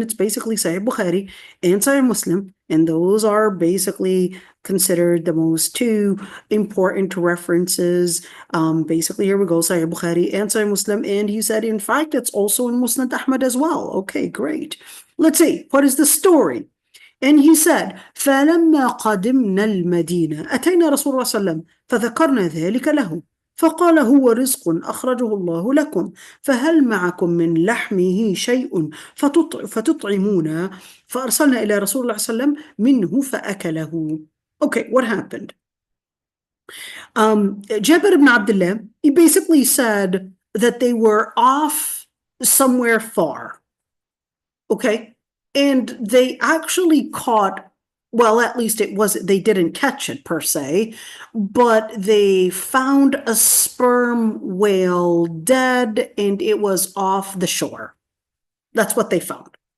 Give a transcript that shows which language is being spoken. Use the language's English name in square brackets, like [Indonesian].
[English] It's basically Sahih Bukhari and Sahih Muslim, and those are basically considered the most 2 important references. Basically, here we go, Sahih Bukhari and Sahih Muslim, and he said, in fact, it's also in Musnad Ahmad as well. Okay, great. Let's see, what is the story? [Arabic] And he said, فَلَمَّا قَدِمْنَا الْمَدِينَةَ أَتَيْنَا رَسُولَ اللَّهِ صَلَّى اللَّهُ عَلَيْهِ وسلم فَذَكَرْنَا ذَلِكَ لَهُ فقال هو رزق أخرجه الله لكم فهل معكم من لحمه شيء فتطعمون فأرسلنا إلى رسول الله صلى الله عليه وسلم منه فأكله. [English] Okay, what happened? Jabir ibn Abdullah, he basically said that they were off somewhere far. Okay, and they actually caught, well, at least they didn't catch it per se, but they found a sperm whale dead and it was off the shore. That's what they found.